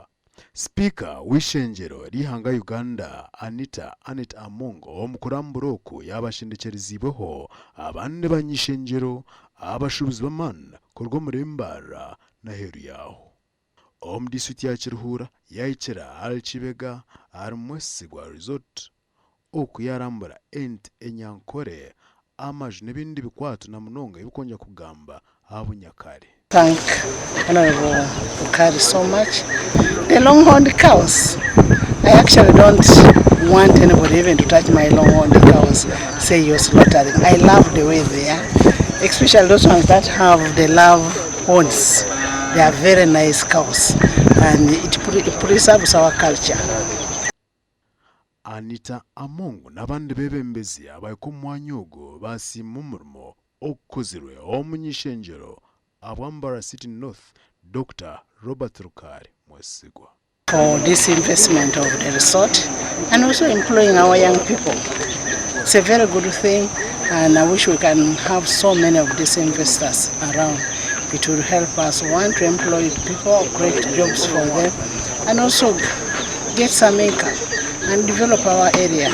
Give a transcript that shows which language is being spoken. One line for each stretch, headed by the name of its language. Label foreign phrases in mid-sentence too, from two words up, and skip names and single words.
Nyankole: Sipiika w'eishengyero ry'eihanga Uganda Anita Among omukurambura oku yabashendekerezibweho abandi bany'eishengyero abashubuzi b'amaani kuruga omuri Mbarara n'aheeru yaho. Omu disitulikiti ya Kiruhura yahikira ahari Kibega ahari mwesigwa resort oku yarambura ente enyankore amaju n'ebindi bikwatu na munonga ebikongera kugamba abunyakare.
English: Thank Honorable Rukaari so much. The long-horned cows, I actually don't want anybody even to touch my long-horned cows, say you're slaughtering. I love the way they are, especially those ones that have the love horns. They are very nice cows and it preserves our culture.
Nyankole: Anita Among n'abandi bebembezi abaiko omwanya ogwo basiima omurimo ogukozirwe omuny'eishengyero Mbarara City North Dr. Robert Rukaari mwesigwa.
English: For this investment of the resort and also employing our young people. It's a very good thing and I wish we can have so many of these investors around. It will help us, one, to employ people, create jobs for them, and also get some income and develop our area.